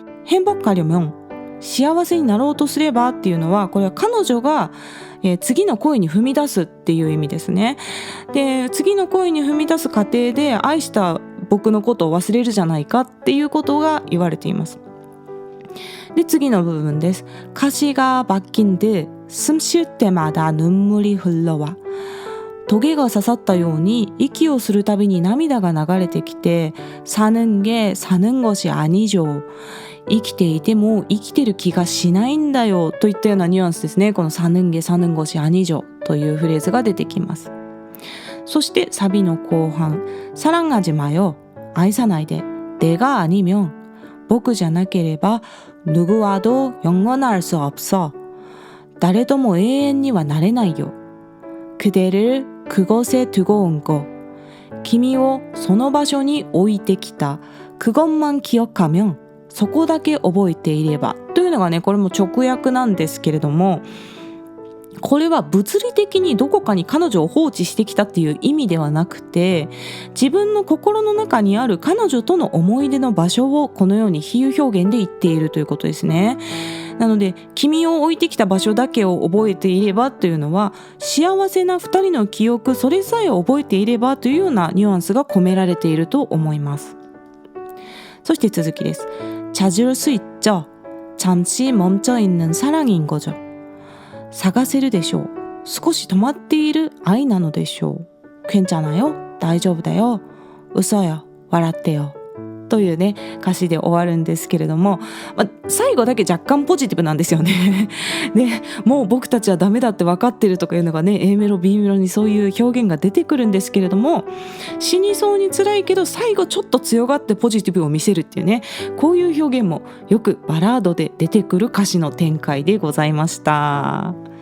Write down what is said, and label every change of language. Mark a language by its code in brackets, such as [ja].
[ko] 행복하려면 [ja] 幸せになろうとすればっていうのは、これは彼女が次の恋に踏み出すっていう意味ですね。で次の恋に踏み出す過程で愛した僕のことを忘れるじゃないかっていうことが言われています。で次の部分です。 [ko] 가시가 박힌 듯 숨 쉴 때마다 눈물이 흘러와。 [ja] トゲが刺さったように息をするたびに涙が流れてきて、 [ko] 사는 게 사는 것이 아니죠。 [ja] 生きていても生きてる気がしないんだよといったようなニュアンスですね。この [ko] 사는 게 사는 것이 아니죠 [ja] というフレーズが出てきます。そしてサビの後半、 [ko] 사랑하지 마요。 [ja] 愛さないで。 [ko] 내가 아니면 [ja] 僕じゃなければ [ko] 누구와도 영원할 수 없어。 [ja] 誰とも永遠にはなれないよ。 [ko] 그대를 그곳에 두고 온 거。 [ja] 君をその場所に置いてきた。 [ko] 그것만 기억하면 [ja] そこだけ覚えていればというのがね、これも直訳なんですけれども、これは物理的にどこかに彼女を放置してきたっていう意味ではなくて、自分の心の中にある彼女との思い出の場所をこのように比喩表現で言っているということですね。なので君を置いてきた場所だけを覚えていればというのは、幸せな二人の記憶それさえ覚えていればというようなニュアンスが込められていると思います。そして続きです。 [ko] 찾을 수 있죠。 잠시 멈춰 있는 사랑인 거죠。 [ja] 探せるでしょう。少し止まっている愛なのでしょう。 [ko] 괜찮아요。 [ja] 大丈夫だよ。 [ko] 웃어요。 [ja] 笑ってよ。というね歌詞で終わるんですけれども、最後だけ若干ポジティブなんですよね。でもう僕たちはダメだって分かってるとかいうのがね、 A メロ B メロにそういう表現が出てくるんですけれども、死にそうに辛いけど最後ちょっと強がってポジティブを見せるっていうね、こういう表現もよくバラードで出てくる歌詞の展開でございました。